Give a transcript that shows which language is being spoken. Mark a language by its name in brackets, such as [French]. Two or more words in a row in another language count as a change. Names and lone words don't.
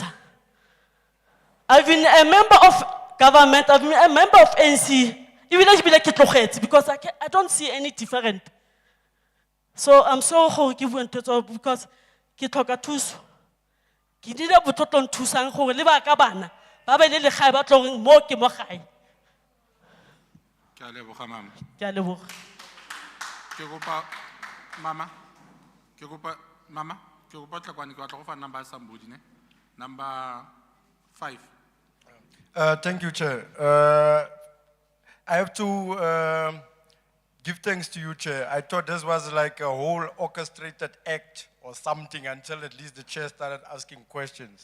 [English] I've been a member of government, I've been a member of ANC, because I don't see any different. So I'm so horrible because [Tswana] ke tlhoka thuso. Ke dile botlotlo nthusang gore le ba ka bana ba be le legae ba tlo reng mo ke mo gae. Ke a leboga mama. Ke a leboga. Ke kopa mama. Ke kopa tlhakwane ke batla go fa number ya somebody ne. Number 5. [English] Thank you, Chair. I have to give thanks to you, Chair. I thought this was like a whole orchestrated act or something until at least the Chair started asking questions.